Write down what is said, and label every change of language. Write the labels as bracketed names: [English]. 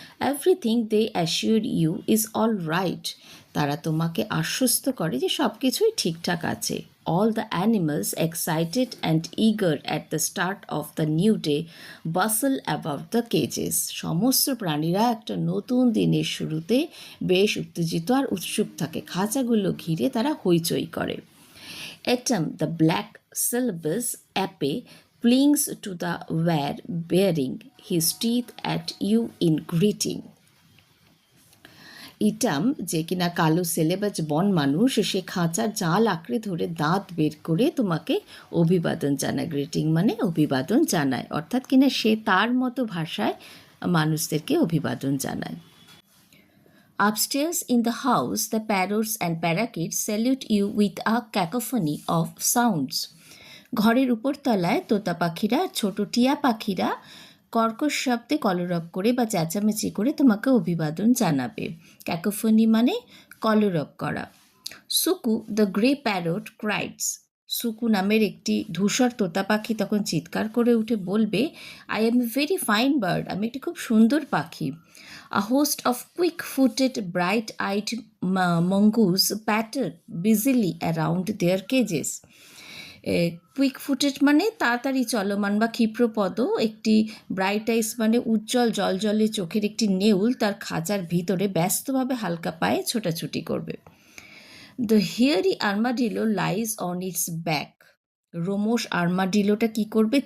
[English] Everything they assure you is all right. [Bangla] তারা তোমাকে আশ্বস্ত করে যে সব কিছুই ঠিকঠাক আছে। [English] All the animals excited and eager at the start of the new day bustle about the cages. [Bangla] সমস্ত প্রাণীরা একটা নতুন দিনের শুরুতে বেশ উত্তেজিত আর উৎসুক থাকে। খাঁচাগুলো ঘিরে তারা হইচই করে। [English] Atom, the black syllabus ape, clings to the wire, baring his teeth at you in greeting. [Bangla] ইটাম, যে কিনা কালো সেলেবাজ বন মানুষ, সে খাঁচার জাল আঁকড়ে ধরে দাঁত বের করে তোমাকে অভিবাদন জানায়। গ্রিটিং মানে অভিবাদন জানায়, অর্থাৎ কিনা সে তার মতো ভাষায় মানুষদেরকে অভিবাদন জানায়। [English] Upstairs in the house, the parrots and parakeets salute you with a cacophony of sounds. [Bangla] ঘরের উপরতলায় তোতা পাখিরা, ছোট টিয়া পাখিরা কর্কশ শব্দে কলরব করে বা চেঁচামেচি করে তোমাকে অভিবাদন জানাবে। ক্যাকোফনি মানে কলরব করা। [English] Suku the grey parrot cries. [Bangla] Suku নামের একটি ধূসর তোতা পাখি তখন চিৎকার করে উঠে বলবে, [English] I am a very fine bird, [Bangla] আমি একটি খুব সুন্দর পাখি। [English] A host of quick-footed, bright-eyed mongoose pattered busily around their cages. [Bangla] Quick-footed মানে তাড়াতাড়ি চলমান বা ক্ষিপ্রপদ, একটি ব্রাইট আইস মানে উজ্জ্বল জলজলে চোখের একটি নেউল তার খাঁচার ভিতরে ব্যস্তভাবে হালকা পায়ে ছোটাছুটি করবে। [English] The hairy armadillo lies on its back. [Bangla] রোমশ আর্মাডিলোটা কি করবে?